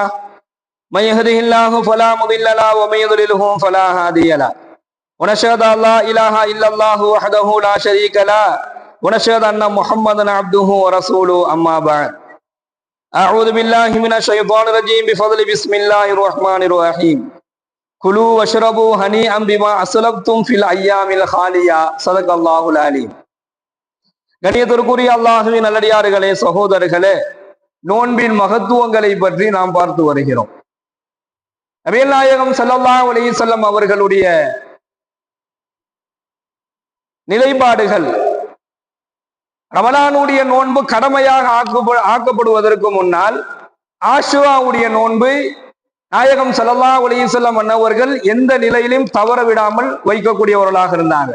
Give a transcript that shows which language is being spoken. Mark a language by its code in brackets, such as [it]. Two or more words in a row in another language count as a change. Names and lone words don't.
[ar] من يهده الله فلا مضل له ومن يضلله فلا هادي له ونشهد أن لا إله إلا الله وحده لا شريك له ونشهد أن محمدا عبده ورسوله أما بعد أعوذ بالله من الشيطان الرجيم بفضل بسم الله الرحمن الرحيم كلوا واشربوا هنيئا بما أسلفتم في الأيام الخالية صدق الله العليم. [ta] கண்ணியத்திற்குரிய அல்லாஹுவின் நல்லடியார்களே, சகோதரர்களே, நோன்பின் மகத்துவங்களை பற்றி நாம் பார்த்து வருகிறோம். நபிகள் நாயகம் [ar] صلى الله عليه وسلم [ta] அவர்களுடைய நிலைப்பாடுகள் ரமலானுடைய நோன்பு கடமையாக ஆக்கப்படுவதற்கு முன்னால் ஆஷுராவுடைய நோன்பு நாயகம் [ar] صلى الله عليه وسلم [ta] அன்னவர்கள் எந்த நிலையிலும் தவற விடாமல் வைக்கக்கூடியவர்களாக இருந்தாங்க.